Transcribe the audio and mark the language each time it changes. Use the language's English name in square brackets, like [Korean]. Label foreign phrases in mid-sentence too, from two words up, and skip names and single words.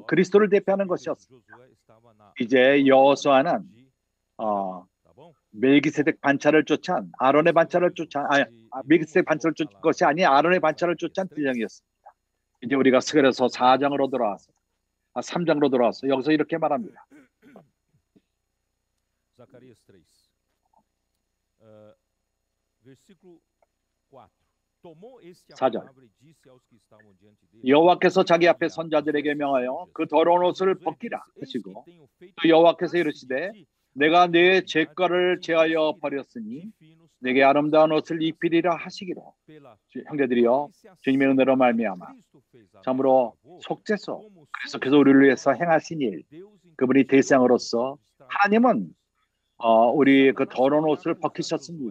[Korean] 그리스도를 대표하는 것이었습니다. 이제 여호수아는 멜기세덱 반차를 쫓아 아론의 반차를 쫓아 멜기세덱 반차를 쫓은 것이 아닌 아론의 반차를 쫓은 딜령이었습니다. 이제 우리가 스가랴서 4장으로 돌아와서 3장으로 돌아와서 여기서 이렇게 말합니다. [Portuguese] Zacarias 3, versículo 4. Tomou este a [Korean] 4절. [Portuguese] palavra e disse aos que estavam diante dele. [Korean] 여호와께서 자기 앞에 선자들에게 명하여 그 더러운 옷을 벗기라 하시고 또 여호와께서 이르시되 내가 내 죄가를 제하여 버렸으니 내게 아름다운 옷을 입히리라 하시기로. 형제들이여, 주님의 은혜로 말미암아 참으로 속죄소, 그래서 우리를 위해서 행하신 일, 그분이 대상으로서 하나님은 우리 그 더러운 옷을 벗기셨습니다.